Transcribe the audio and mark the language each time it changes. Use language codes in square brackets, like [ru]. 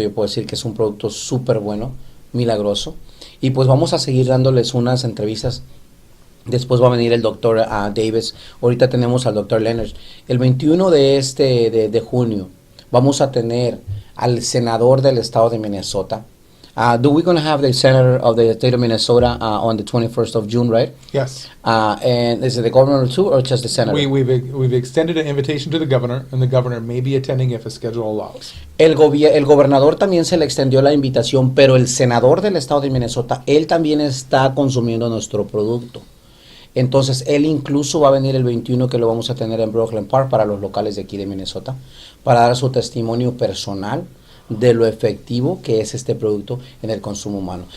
[es] Yo puedo decir que es un producto súper bueno, milagroso. Y pues vamos a seguir dándoles unas entrevistas. Después va a venir el doctor Davis. Ahorita tenemos al doctor Lennrad. El 21 de junio vamos a tener al senador del estado de Minnesota. [en] Do we going to have the senator of the state of Minnesota on the 21st of June, right? Yes. And is it the governor too, or just the senator? We've extended an invitation to the governor, and the governor may be attending if a schedule allows. [es] El gobernador también se le extendió la invitación, pero el senador del estado de Minnesota, él también está consumiendo nuestro producto. Entonces, él incluso va a venir el 21, que lo vamos a tener en Brooklyn Park para los locales de aquí de Minnesota, para dar su testimonio personal de lo efectivo que es este producto en el consumo humano.